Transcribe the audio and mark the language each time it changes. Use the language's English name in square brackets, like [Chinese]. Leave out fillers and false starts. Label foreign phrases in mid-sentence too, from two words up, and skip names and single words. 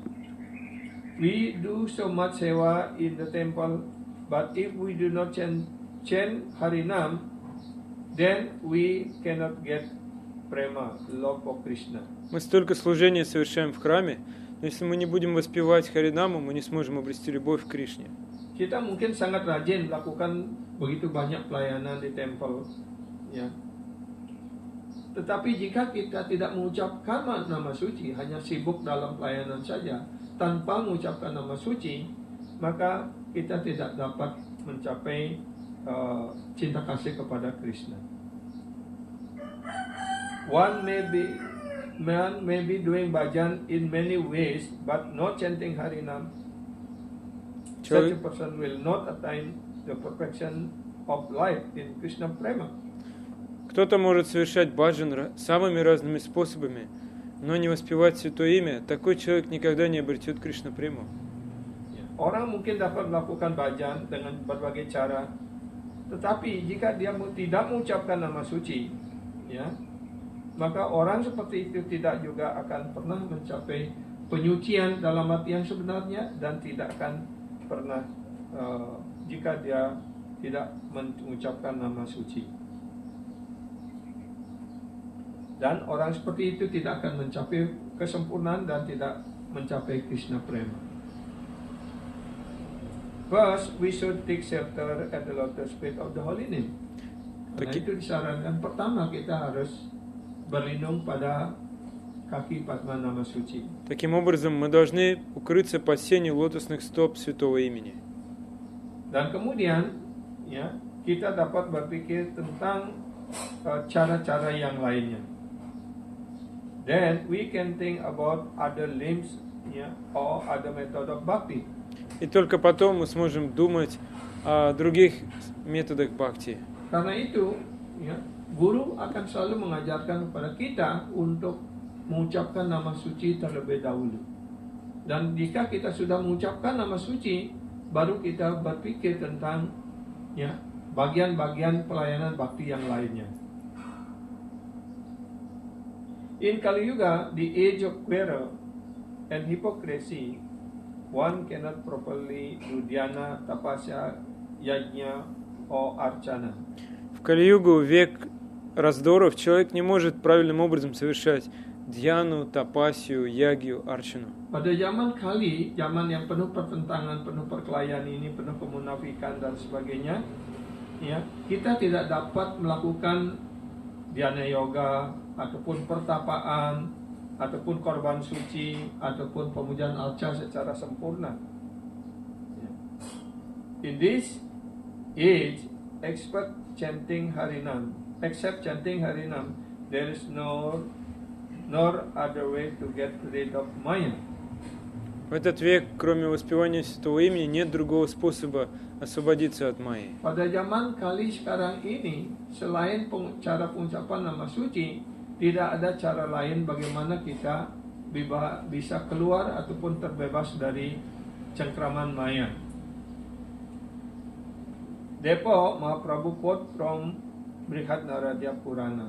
[English] We do so much sewa in the temple, but if we do not chant Harinam, then we cannot get prema, love for Krishna. [Russian] Мы столько служения совершаем в храме, Если мы не будем воспевать Харинаму, мы не сможем обрести любовь к Кришне. [Indonesian] Kita mungkin sangat rajin melakukan begitu banyak pelayanan di temple, ya. Tetapi jika kita tidak mengucapkan nama suci, hanya sibuk dalam pelayanan saja, tanpa mengucapkan nama suci, maka kita tidak dapat mencapai cinta kasih kepada Krishna. [English] One man may be doing bhajan in many ways, but not chanting Harinam. Such a person will not attain the perfection of life in Krishna Prema. [Russian] Кто-то может совершать баджан самыми разными способами, но не воспевать Святое Имя. Такой человек никогда не обретет Кришна Прему. [Indonesian] Orang mungkin dapat melakukan bhajan dengan berbagai cara, tetapi jika dia tidak mengucapkan nama suci, ya, maka orang seperti itu tidak juga akan pernah mencapai penyucian dalam arti yang sebenarnya, dan tidak akan pernah jika dia tidak mengucapkan nama suci. Dan orang seperti itu tidak akan mencapai kesempurnaan dan tidak mencapai Krishna Prema. [English] First, we should take shelter at the lotus feet of the holy name. [Indonesian] Karena itu disarankan pertama kita harus berlindung pada kaki Padma Nama Suci. [Russian] Таким образом, мы должны укрыться под сенью лотосных стоп Святого Имени. [Indonesian] Dan kemudian, ya, kita dapat berpikir tentang cara-cara yang lainnya. [English] Then we can think about other limbs, ya, or other method of bhakti. [Russian] И только потом мы сможем думать о других методах бхакти. [Indonesian] Karena itu, ya, guru akan selalu mengajarkan kepada kita untuk mengucapkan nama suci terlebih dahulu. Dan jika kita sudah mengucapkan nama suci, baru kita berpikir tentang, ya, bagian-bagian pelayanan bakti yang lainnya. [English] In Kali Yuga, the age of quarrel and hypocrisy, one cannot properly do dhyana, tapasya, yajna, or archana. [Russian] В Кали-югу, век раздоров, человек не может правильным образом совершать dhyaну, tapasyu, yagyu, archanu. [Indonesian] Pada zaman Kali, zaman yang penuh pertentangan, penuh perkelahian ini, penuh kemunafikan dan sebagainya, ya, kita tidak dapat melakukan dhyana yoga, ataupun pertapaan, ataupun korban suci, ataupun pemujaan arca secara sempurna. [English] In this age, except chanting Harinam, there is nor other way to get rid of Maya. [Russian] В этот век, кроме воспевания Святого Имени, нет другого способа освободиться от Майи. [Indonesian] Pada zaman Kali sekarang ini, selain cara pengucapan nama suci, tidak ada cara lain bagaimana kita bisa keluar ataupun terbebas dari cengkraman Maya. [English] Therefore, Mahaprabhu quote from Brihad Naradya Purana.